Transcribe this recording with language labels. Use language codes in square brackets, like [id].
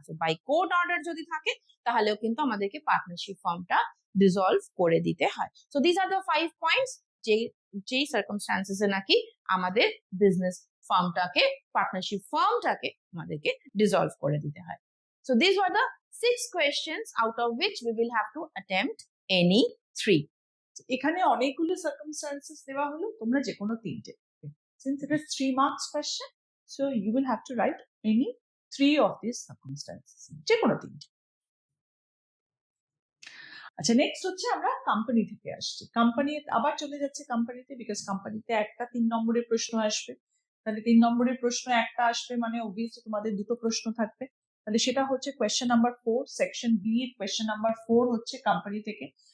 [bn] তো by court order যদি থাকে, তাহলেও কিন্তু আমাদেরকে পার্টনারশিপ ফার্মটা ডিসলভ করে দিতে হয়। So this are the 5 points যেই সার্কামস্টান্সেসে নাকি আমাদের বিজনেস ফার্মটাকে, পার্টনারশিপ ফার্মটাকে আমাদেরকে ডিসলভ করে দিতে হয়। [en] So these were the 6 questions out of which we will have to attempt any 3. [bn] এখানে অনেকগুলো সার্কামস্টান্সেস দেওয়া হলো, তোমরা যে কোনো তিনটে, [en] since it is 3 marks question, so you will have to write any 3 of these circumstances, [bn] যে কোনো তিনটে। আচ্ছা, নেক্সট হচ্ছে আমরা কোম্পানি থেকে আসছি, কোম্পানি আবার চলে যাচ্ছে কোম্পানিতে, বিকজ কোম্পানিতে একটা 3 নম্বরের প্রশ্ন আসবে, তাহলে 3 নম্বরের প্রশ্ন একটা আসবে মানে অবভিয়াসলি তোমাদের দুটো প্রশ্ন থাকবে, তাহলে সেটা হচ্ছে কোয়েশ্চেন নাম্বার 4, সেকশন বি এর কোয়েশ্চেন নাম্বার 4 হচ্ছে কোম্পানি থেকে।